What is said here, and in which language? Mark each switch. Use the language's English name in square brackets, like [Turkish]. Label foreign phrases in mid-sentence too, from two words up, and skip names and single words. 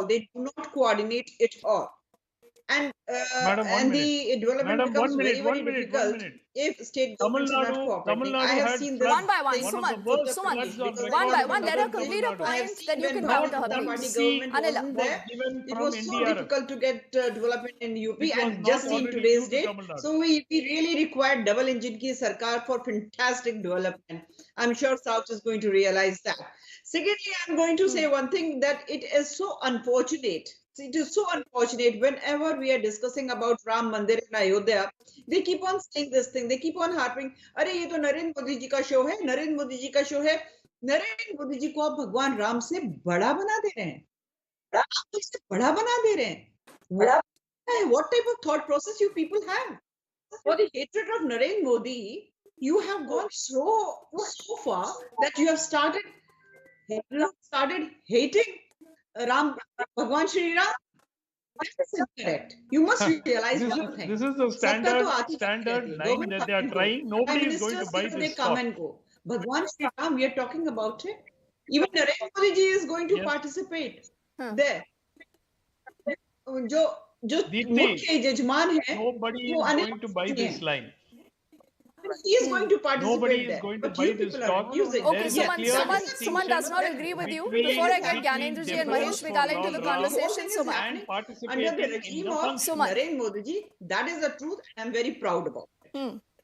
[English] They do not coordinate at all. And the development becomes very difficult if state governments are not cooperating. I have seen this one by one. Suman, one by one. Let her complete her point, then you can counter her. It was so difficult to get development in UP, and just seen today's date. So we really required double engine [Hindi] की सरकार [English] for fantastic development. I'm sure South is going to realize that. Secondly, I'm going to say one thing, that it is so unfortunate. It is so unfortunate whenever we are discussing about Ram Mandir in Ayodhya, they keep on saying this thing. They keep on harping, [Hindi] "अरे, ये तो नरेंद्र मोदी जी का शो है. नरेंद्र मोदी जी का शो है। नरेंद्र मोदी जी को आप भगवान राम से बड़ा बना दे रहे हैं. बड़ा बना दे रहे हैं. [English] What type of thought process you people have? For the hatred of Narendra Modi, you have gone so far that you have started hating Ram, Bhagwan Shri Ram. That is incorrect. You must realize one thing. This is the standard line that they are trying. Nobody is going to buy this. They come and go. Bhagwan Shri Ram, we are talking about it. Even Narendra Modi ji is going to participate there. [Hindi] जो मुख्य जजमान है, [English] nobody is going to buy this line. He is going to participate. Nobody is going to buy this talk. Okay, Suman does not agree with you. Before I get Gyanendra and Mahesh Vigala into the conversation, Suman. Under the regime of Narendra Modi ji, that is the truth, and I'm very proud about it.